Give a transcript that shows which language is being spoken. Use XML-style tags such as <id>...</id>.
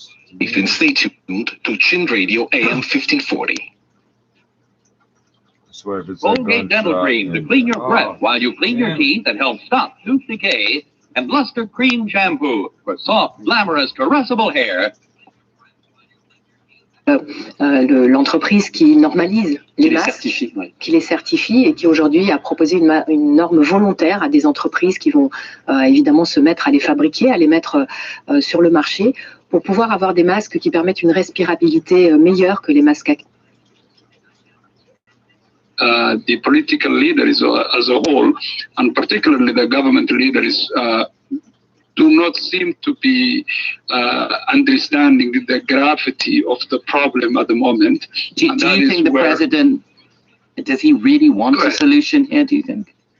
<en>You can stay tuned to Chin Radio AM 1540. Colgate Dental Cream to clean your breath while you clean your teeth and help stop tooth decay, and Luster Cream Shampoo for soft, glamorous, caressable hair.</en> <fr>L'entreprise qui normalise les masques, qui les certifie et qui aujourd'hui a proposé une norme volontaire à des entreprises qui vont évidemment se mettre à les fabriquer, à les mettre sur le marché pour pouvoir avoir des masques qui permettent une respirabilité meilleure que les masques actuels.</fr> <en>The political leaders as a whole, and particularly the government leaders, do not seem to be understanding the gravity of the problem at the moment. Do you think the president, does he really want a solution here, do you think?</en>